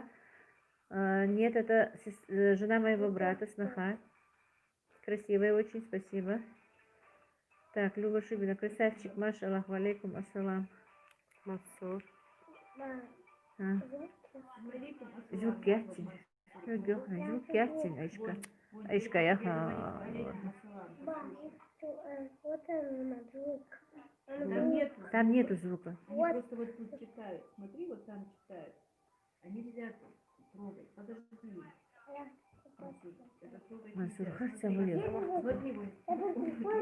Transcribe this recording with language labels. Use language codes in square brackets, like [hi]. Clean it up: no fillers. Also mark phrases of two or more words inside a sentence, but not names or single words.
[ru] Нет, это жена моего брата, сноха. Красивая очень, спасибо. Так, Люба Шибина, красавчик, Маша, [ar] الله عليكم، السلام. [ru] Мансур. Звук яхтин. Звук яхтин, Айшка. Айшка, яха. Там нету звука. Они просто вот тут читают. Смотри, вот там читают. А нельзя трогать. Подожди. Мансур, как самолет. Смотри, вот.